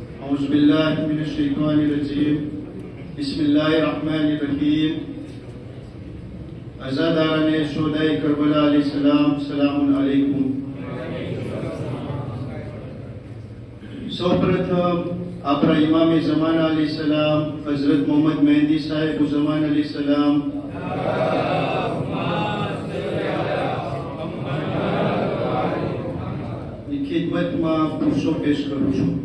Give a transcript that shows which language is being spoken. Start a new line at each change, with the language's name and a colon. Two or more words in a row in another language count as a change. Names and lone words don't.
Arabic: أعوذ بالله من الشيطان الرجيم بسم الله الرحمن الرحيم
Urdu: عزادارانِ شہدائے کربلا علیہ السلام سلامٌ علیکم.
Gujarati: સૌપ્રથમ આપણા ઇમામે ઝમાના अलैहिस्सलाम હઝરત મોહમ્મદ મહેંદી સાહેબ ઝમાન अलैहिस्सलाम ની ખિદમતમાં પુરુષો પેશ કરું છું।